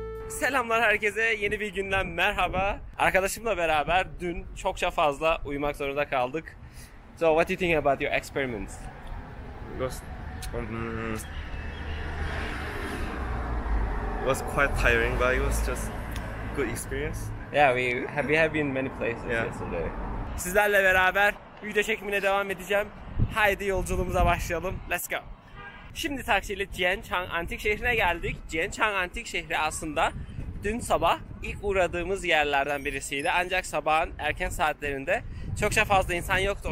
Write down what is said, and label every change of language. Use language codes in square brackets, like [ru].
[tr] Selamlar herkese. Yeni bir günden merhaba. Arkadaşımla beraber dün çokça fazla uyumak zorunda kaldık. [en] So, what do you think about your experiments? It was quite tiring, but it was just good experience. Yeah, we have been many places yesterday. [tr] Sizlerle beraber video çekimine devam edeceğim. Haydi yolculuğumuza başlayalım. [en] Let's go. [tr] Şimdi taksiyle Jianchang Antik Şehri'ne geldik. Jianchang Antik Şehri aslında dün sabah ilk uğradığımız yerlerden birisiydi. Ancak sabahın erken saatlerinde çokça fazla insan yoktu.